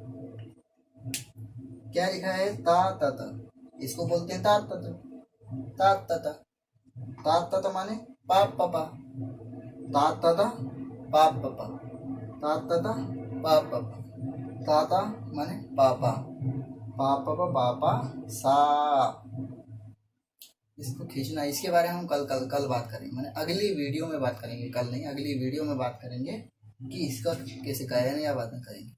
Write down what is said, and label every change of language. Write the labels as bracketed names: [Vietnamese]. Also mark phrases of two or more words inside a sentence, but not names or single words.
[Hindi] क्या लिखा है? ता तत, इसको बोलते हैं ता तत, ता तत, ता तत माने पाप पापा, ता तत पाप पापा, ता तत पाप पापा, ताता माने पापा, पाप पापा पापा सा। इसको खींचना, इसके बारे में हम कल बात करेंगे, मैंने अगली वीडियो में बात करेंगे, कल नहीं अगली वीडियो में बात करेंगे कि इसका कैसे गायन या वादन करेंगे।